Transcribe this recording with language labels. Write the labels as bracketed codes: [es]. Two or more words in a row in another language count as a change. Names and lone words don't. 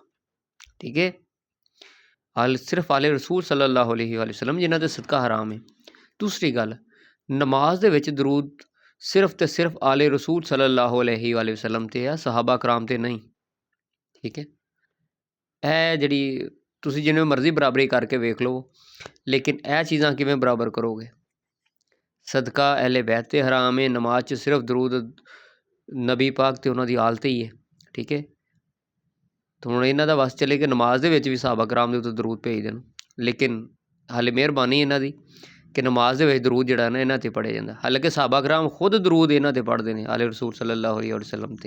[pa] ਠੀਕ ਹੈ, ਸਿਰਫ ਆਲੇ ਰਸੂਲ [ar] صلى الله عليه وسلم [pa] ਜਿਨ੍ਹਾਂ ਦੇ ਸਦਕਾ ਹਰਾਮ ਹੈ। ਦੂਸਰੀ ਗੱਲ, ਨਮਾਜ਼ ਦੇ ਵਿੱਚ ਦਰੂਦ ਸਿਰਫ਼ ਤੋਂ ਸਿਰਫ਼ ਆਲੇ ਰਸੂਲ [ar] صلى الله عليه وسلم [pa] ਤੇ ਹੈ, ਸਹਾਬਾ ਕਰਾਮ ਤੇ ਨਹੀਂ। ਠੀਕ ਹੈ, ਇਹ ਜਿਹੜੀ ਤੁਸੀਂ ਜਿਵੇਂ ਮਰਜ਼ੀ ਬਰਾਬਰੀ ਕਰਕੇ ਵੇਖ ਲਓ, ਲੇਕਿਨ ਇਹ ਚੀਜ਼ਾਂ ਕਿਵੇਂ ਬਰਾਬਰ ਕਰੋਗੇ। ਸਦਕਾ ਅਹਿਲੇ ਬੈਤ ਤੇ ਹਰਾਮ ਹੈ, ਨਮਾਜ਼ 'ਚ ਸਿਰਫ ਦਰੂਦ ਨਬੀ ਪਾਕ ਤੇ ਉਹਨਾਂ ਦੀ ਹਾਲਤ ਹੀ ਹੈ। ਠੀਕ ਹੈ, ਤੇ ਨਮਾਜ਼ 'ਚ ਸਿਰਫ ਦਰੂਦ ਸਿਰਫ ਆਲੇ ਰਸੂਲ [ar] صلى الله عليه وسلم [pa] ਤੇ ਹੈ, ਸਹਾਬਾ ਕਰਾਮ ਤੇ ਨਹੀਂ। ਠੀਕ ਹੈ, ਇਹ ਜਿਹੜੀ ਤੁਸੀਂ ਜਿਵੇਂ ਮਰਜ਼ੀ ਬਰਾਬਰੀ ਕਰਕੇ ਵੇਖ ਲਓ, ਲੇਕਿਨ ਇਹ ਚੀਜ਼ਾਂ ਕਿਵੇਂ ਬਰਾਬਰ ਕਰੋਗੇ। ਸਦਕਾ ਅਹਿਲੇ ਬੈਤ ਤੇ ਹਰਾਮ ਹੈ, ਨਮਾਜ਼ 'ਚ ਸਿਰਫ ਦਰੂਦ ਨਬੀ ਪਾਕ ਤੇ ਉਹਨਾਂ ਦੀ ਹਾਲਤ ਹੀ ਹੈ। ਠੀਕ ਹੈ, ਤੇ ਹੁਣ ਇਹਨਾਂ ਦਾ ਵੱਸ ਚੱਲੇ ਕਿ ਨਮਾਜ਼ ਦੇ ਵਿੱਚ ਵੀ ਸਹਾਬਾ ਕਰਾਮ ਦੇ ਉੱਤੇ ਦਰੂਦ ਭੇਜ ਦੇਣ, ਲੇਕਿਨ ਹਾਲੇ ਮਿਹਰਬਾਨੀ ਇਹਨਾਂ ਦੀ ਕਿ ਨਮਾਜ਼ ਦੇ ਵਿੱਚ ਦਰੂਦ ਜਿਹੜਾ ਨਾ ਇਹਨਾਂ 'ਤੇ ਪੜ੍ਹਿਆ ਜਾਂਦਾ। ਹਾਲਾਂਕਿ ਸਹਾਬਾ ਕਰਾਮ ਖੁਦ ਦਰੂਦ ਇਹਨਾਂ 'ਤੇ ਪੜ੍ਹਦੇ ਨੇ ਆਲੇ ਰਸੂਲ [ar] صلى الله عليه وسلم [pa] 'ਤੇ।